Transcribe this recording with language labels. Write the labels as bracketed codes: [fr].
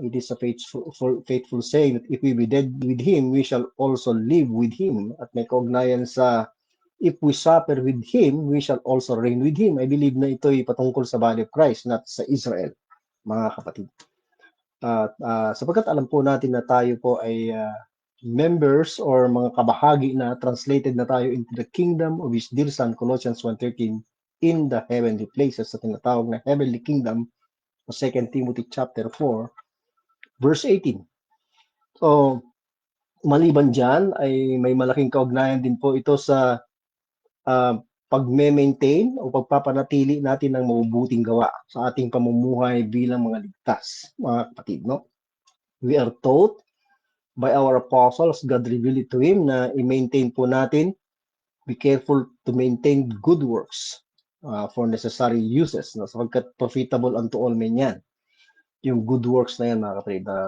[en] It is a faithful saying that if we be dead with Him, we shall also live with Him. [tl] At may kaugnayan sa [en] if we suffer with Him, we shall also reign with Him. I believe [tl] na ito ay patungkol sa body of Christ, not sa Israel, mga kapatid. Sapagkat alam po natin na tayo po ay members or mga kabahagi na translated na tayo [en] into the kingdom of His dear Son, [tl] Colossians 1:13, [en] in the heavenly places, [tl] sa tinatawag na heavenly kingdom, 2 Timothy chapter 4, verse 18. So, maliban dyan, ay may malaking kaugnayan din po ito sa pagme-maintain o pagpapanatili natin ng mabubuting gawa sa ating pamumuhay bilang mga ligtas, mga kapatid, no? [en] We are taught by our apostles, God revealed it to him [tl] na i-maintain po natin, [en] be careful to maintain good works for necessary uses, no? [tl] Sapagkat [en] profitable unto all men [tl] yan. Yung good works na yan, mga kapatid.